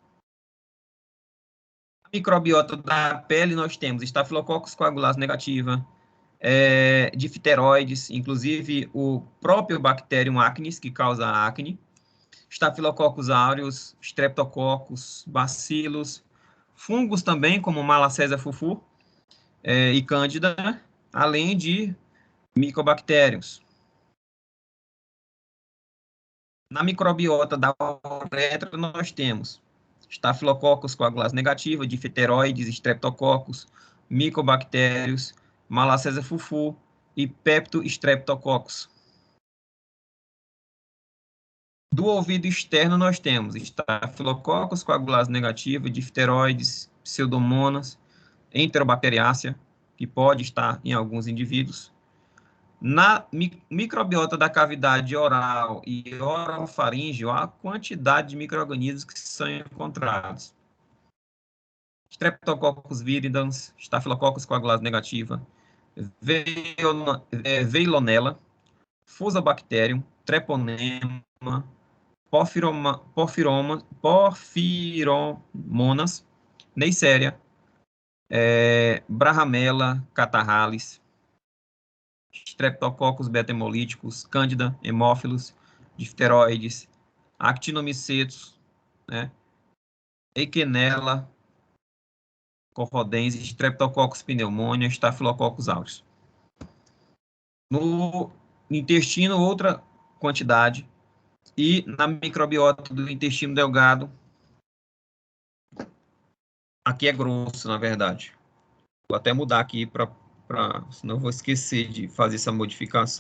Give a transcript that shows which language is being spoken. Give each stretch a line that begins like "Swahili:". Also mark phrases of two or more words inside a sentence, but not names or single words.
Portuguese: Na microbiota da pele, nós temos Staphylococcus coagulase negativa, difteroides, inclusive o próprio Bacterium acnes, que causa a acne, Staphylococcus aureus, Streptococcus, bacilos, fungos também, como Malassezia fufu e Cândida, além de micobactérios. Na microbiota da uretra, nós temos Staphylococcus coagulase negativa, difteroides, Streptococcus, micobactérios, Malassezia fufu e Peptostreptococcus. Do ouvido externo, nós temos Staphylococcus coagulase negativa, difteroides, pseudomonas, Enterobacteriácea, que pode estar em alguns indivíduos. Na microbiota da cavidade oral e orofaríngeo, há a quantidade de micro-organismos que são encontrados. Streptococcus viridans, Staphylococcus coagulase negativa, Veillonella, Fusobacterium, Treponema, Porphyromonas, Neisseria, Brahamella catarrhalis, Streptococcus beta-hemolíticos, Cândida, hemófilos, difteroides, Actinomicetus, né? Eikenella, corrodense, Streptococcus pneumonia, Staphylococcus aureus. No intestino, outra quantidade, e na microbiota do intestino delgado, aqui é grosso, na verdade. Vou até mudar aqui senão eu vou esquecer de fazer essa modificação.